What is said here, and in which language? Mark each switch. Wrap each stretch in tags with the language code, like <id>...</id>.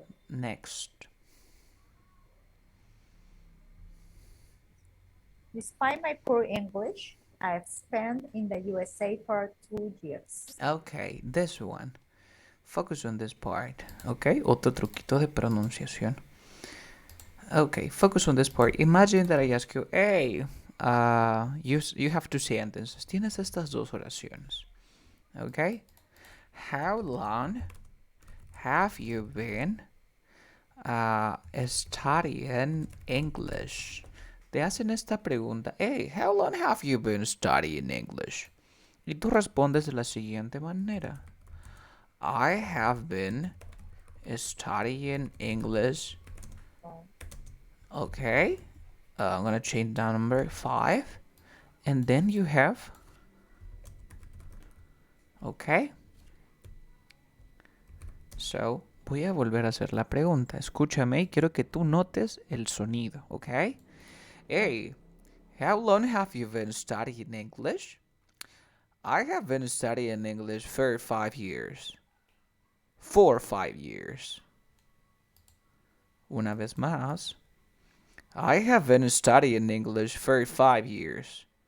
<en>Next. Despite my poor English, I've spent in the USA for 2 years. Okay, this one. Focus on this part.</en> <es>Okay, otro truquito de pronunciación.</es> <en>Okay, focus on this part. Imagine that I ask you, hey, you have two sentences.</en> <es>Tienes estas dos oraciones.</es> <en>Okay? How long have you been studying English?</en> <es>Te hacen esta pregunta,</es> <en>hey, how long have you been studying English?</en> <es>Y tú respondes de la siguiente manera.</es> <en>I have been studying English. Okay. I'm gonna change down number 5. And then you have. Okay.</en> <es>So, voy a volver a hacer la pregunta. Escúchame y quiero que tú notes el sonido, okay?</es> <en>Hey, how long have you been studying English? I have been studying English for 5 years. For 5 years.</en> <es>Una vez más.</es> <en>I have been studying English for 5 years.</en>